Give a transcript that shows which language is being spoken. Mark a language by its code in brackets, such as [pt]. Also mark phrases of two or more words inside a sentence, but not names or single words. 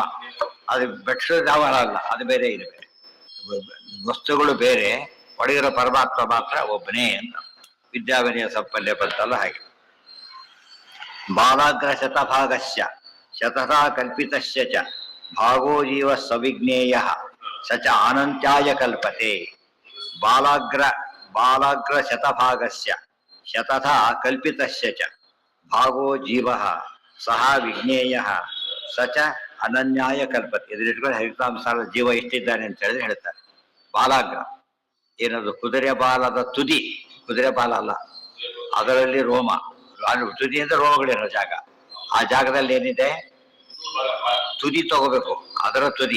[kn] ಅದು ಬೆಟ್ಸೋದು ಅಲ್ಲ, ಅದು ಬೇರೆ, ಇದು ಬೇರೆ. ವಸ್ತುಗಳು ಬೇರೆ, ಒಳಗಿರೋ ಪರಮಾತ್ಮ ಮಾತ್ರ ಒಬ್ಬನೇ ಅಂತ. [sa] ವಿದ್ಯಾವಿನಯ ಸಂಪಲ್ಯ [kn] ಬಂತಲ್ಲ ಹಾಗೆ. [sa] ಬಾಲಾಗ್ರ ಶತಭಾಗಸ್ಯ ಶತಥಾ ಕಲ್ಪಿತಸ್ಯ ಚ ಭಾಗೋ ಜೀವ ಸವಿಜ್ಞೇಯ ಸ ಚ ಅನಂತ್ಯಾಯ ಕಲ್ಪತೆ. ಬಾಲಾಗ್ರ ಶತಭಾಗಸ್ಯ ಶತಥಾ ಕಲ್ಪಿತಸ್ಯ ಚ ಭಾಗೋ ಜೀವ ಸಹ ವಿಜ್ಞೇಯ ಸ ಚ ಅನನ್ಯಾಯ ಕಲ್ಪತೆ. [kn] ಎದುರಿಟ್ಕೊಂಡು ಹರಿತಾಂಸಾರದ ಜೀವ ಎಷ್ಟಿದ್ದಾನೆ ಅಂತ ಹೇಳಿದ್ರೆ ಹೇಳ್ತಾರೆ. ಬಾಲಾಗ್ರ ಏನದು? ಕುದುರೆ ಬಾಲದ ತುದಿ. ಕುದುರೆ ಬಾಲ ಅಲ್ಲ, ಅದರಲ್ಲಿ ರೋಮ. ತುದಿ ಅಂದ್ರೆ ರೋಮಗಳಿರೋ ಜಾಗ. ಆ ಜಾಗದಲ್ಲಿ ಏನಿದೆ? ತುದಿ ತಗೋಬೇಕು, ಅದರ ತುದಿ.